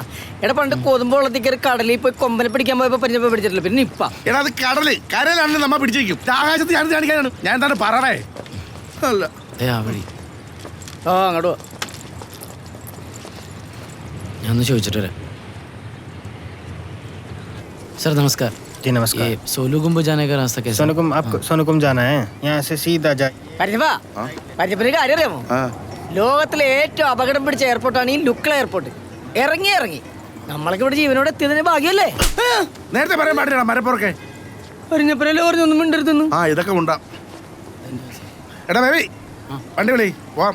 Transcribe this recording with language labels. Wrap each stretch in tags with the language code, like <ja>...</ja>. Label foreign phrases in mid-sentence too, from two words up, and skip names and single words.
<ml>എടാ പണ്ട് കൊതുമ്പ് വെള്ളത്തിക്കറി കടലിൽ പോയി കൊമ്പനെ പിടിക്കാൻ പോയപ്പോ പരിഞ്ഞപ്പ പിടിച്ചിട്ടില്ല, പിന്നെ ഇപ്പ എടാ അത് കരയിലാണെങ്കിൽ നമ്മ പിടിച്ചിരിക്കും. ആകാശത്ത് ഞാൻ കാണിക്കാനാണ്. ഞാൻ എന്താണ് പറയണേ? അല്ല ആ വഴി ആ അങ്ങോട്ട് ഞാൻ ഒന്ന് ചോദിച്ചിട്ട് വരാം.</ml> <hi>सर नमस्कार। जी नमस्कार। ये सोलू गुम्बद जाने का रास्ता कैसा? सोनुकुम जाना है, यहाँ से सीधा जाए।</hi> <ml>പരിഞ്ഞപ്പാ, പരിഞ്ഞപ്പന് കാര്യം അറിയാമോ? ലോകത്തിലെ ഏറ്റവും അപകടം പിടിച്ച എയർപോർട്ടാണ് ഈ ലുക്ല എയർപോർട്ട്. ഇറങ്ങി നമ്മളൊക്കെ ഇവിടെ ജീവനോട് എത്തിയതിന് ഭാഗ്യമല്ലേ. നേരത്തെ പറയാൻ പാടില്ല മരപ്പുറക്കെ. പരിഞ്ഞപ്പനല്ലേ പറഞ്ഞൊന്നും മിണ്ടരുതെന്ന്. ഇതൊക്കെ ഉണ്ടാ. എടാ ബേബി വണ്ടി വിളി പോവാം.</ml>